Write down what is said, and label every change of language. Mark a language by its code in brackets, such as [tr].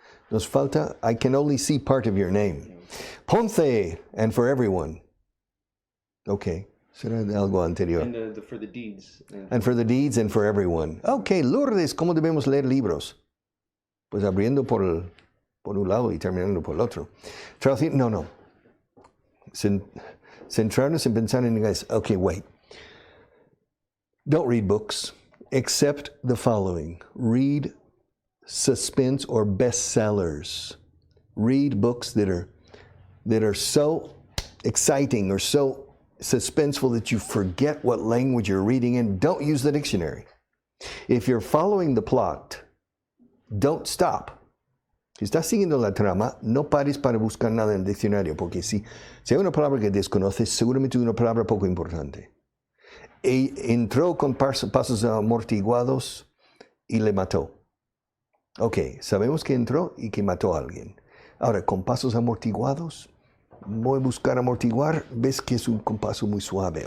[es] Nos falta, [en] I can only see part of your name. Ponce, and for everyone. Okay. [es] Será algo anterior. [en] And for the deeds. And for the deeds and for everyone. [es] Okay, Lourdes, ¿cómo debemos leer libros? Pues abriendo por un lado y terminando por el otro. No. Centrarnos en pensar en inglés. [en] Okay, wait. Don't read books, except the following. Read suspense or bestsellers. Read books that are so exciting or so suspenseful that you forget what language you're reading in. Don't use the dictionary. If you're following the plot, don't stop. [es] Si estás siguiendo la trama, no pares para buscar nada en el diccionario, porque si hay una palabra que desconoces, seguramente es una palabra poco importante. Entró con pasos amortiguados y le mató. Ok, sabemos que entró y que mató a alguien. Ahora, con pasos amortiguados, voy a buscar amortiguar, ves que es un paso muy suave.